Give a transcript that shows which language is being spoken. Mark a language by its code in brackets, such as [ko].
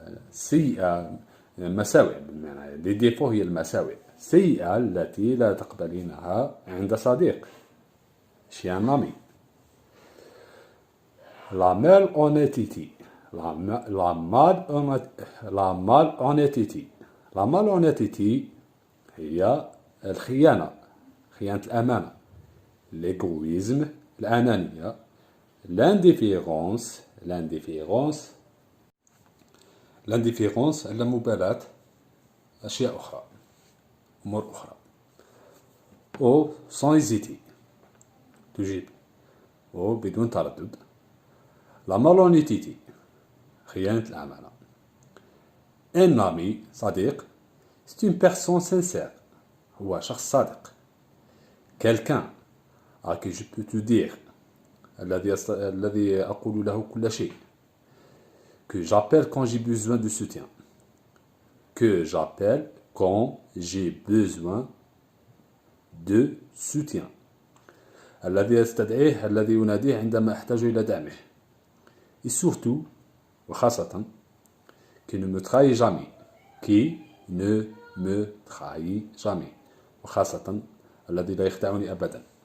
[ar] السيئة المساوئ بالمعنى [fr] les défauts [ar] هي المساوئ السيئة التي لا تقبلينها عند صديق [fr] chez un ami la malhonnêteté [ar] la malhonnêteté هي الخيانة، خيانة الأمانة. [fr] l'égoïsme، [ar] الأنانية. [fr] l'indifférence، l'indifférence [ar] اللامبالاة، أشياء أخرى، أمور أخرى. أو [fr] sans hésiter، [ar] تجيب. أو بدون تردد. [fr] la malhonnêteté، [ar] خيانة الأمانة. [fr] un ami، صديق، c'est une personne sincère، [ar] هو شخص صادق. [fr] quelqu'un à qui je peux te dire، [ar] الذي أقول له كل شيء. [fr] que j'appelle quand j'ai besoin de soutien. que j'appelle quand j'ai besoin de soutien. [ar] الذي أستدعيه، الذي يناديه عندما أحتاج إلى دعمه. [fr] et surtout، [ar] وخاصة، [fr] qui ne me trahit jamais. qui ne me trahit jamais. [ar] وخاصة الذي لا يخدعني أبدا.